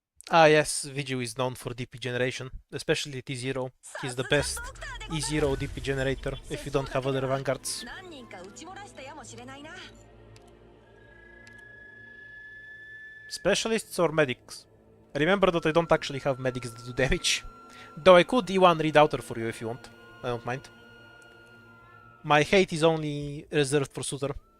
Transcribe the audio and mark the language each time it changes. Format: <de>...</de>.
<en>Ah yes, Viju is known for DP generation, especially T0. He's the best E0 DP generator if you don't have other vanguards.</en> <ja>何人か撃ち漏らしたやもしれないな。</ja> <en>Specialists or medics? Remember that I don't actually have medics that do damage. Though I could E1 Redouter for you if you want. I don't mind. My hate is only reserved for Suitor.</en>